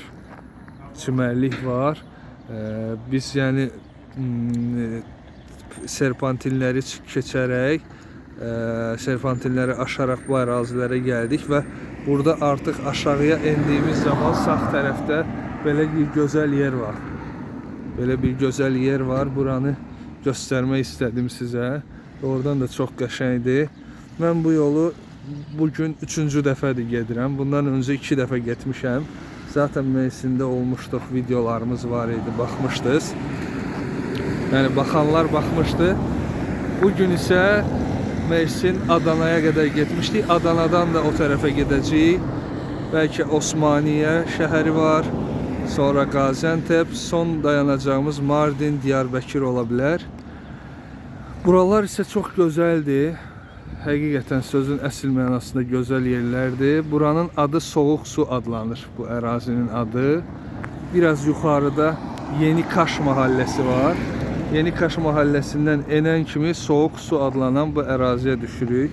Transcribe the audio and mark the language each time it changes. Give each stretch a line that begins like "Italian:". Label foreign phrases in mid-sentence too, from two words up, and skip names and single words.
Azerbaijani: Çimərlik var. Biz yəni serpantinləri keçərək, serpantinləri aşaraq bu ərazilərə gəldik və burada artıq aşağıya endiyimiz zaman sağ tərəfdə belə bir gözəl yer var.
Turkish: Böyle bir güzel yer var. Buranı göstermek istedim size. Oradan da çok qəşəngdir.
Azerbaijani: Ben bu yolu bugün 3-cü dəfədir gedirəm. Bundan önce 2 dəfə getmişəm.
Turkish: Zaten Mersin'de olmuşduq.
Azerbaijani: Videolarımız var idi. Baxmışdınız.
Turkish: Yani baxanlar baxmışdı. Bugün ise Mersin Adana'ya kadar getmişdik.
Azerbaijani: Adana'dan da o tərəfə gedəcəyik. Belki Osmaniye şəhəri var.
Turkish: Sonra Gaziantep, son dayanacağımız Mardin, Diyarbakır olabilir. Buralar ise çok güzeldi.
Azerbaijani: Həqiqətən sözün əsl mənasında gözəl yerlərdir. Buranın adı Soğuk Su adlanır, bu ərazinin adı. Biraz yuxarıda Yeni Kaş mahallesi var. Yeni Kaş mahallesinden enen kimi Soğuk Su adlanan bu əraziyə düşürük.